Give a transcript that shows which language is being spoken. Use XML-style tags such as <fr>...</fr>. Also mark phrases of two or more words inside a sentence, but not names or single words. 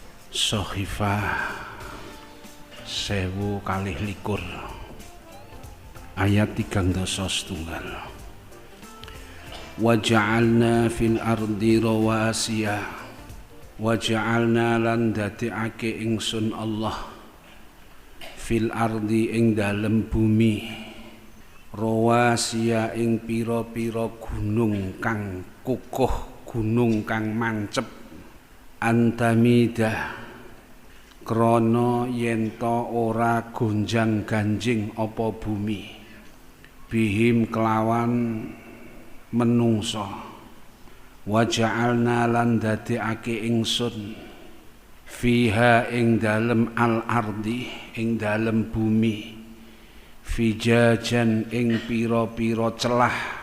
<ar>Shahifah 1000</ar> <jv>kalih likur ayat</jv> <ar>3:1 wa ja'alna fil ardi rawasiya wa ja'alna</ar> <jv>lan dadekake ingsun Allah</jv> <ar>fil ardi</ar> <jv>ing dalem bumi rawasiya ing pira-pira gunung kang kukuh, gunung kang mancep antamidah krana yen ta ora gonjang ganjing apa bumi bihim kelawan menungso</jv> <ar>wa ja'alna</ar> <jv>lan dadekake ingsun fiha ing dalem</jv> <ar>al ardi</ar> <jv>ing dalem bumi fijajan ing pira-pira celah</jv>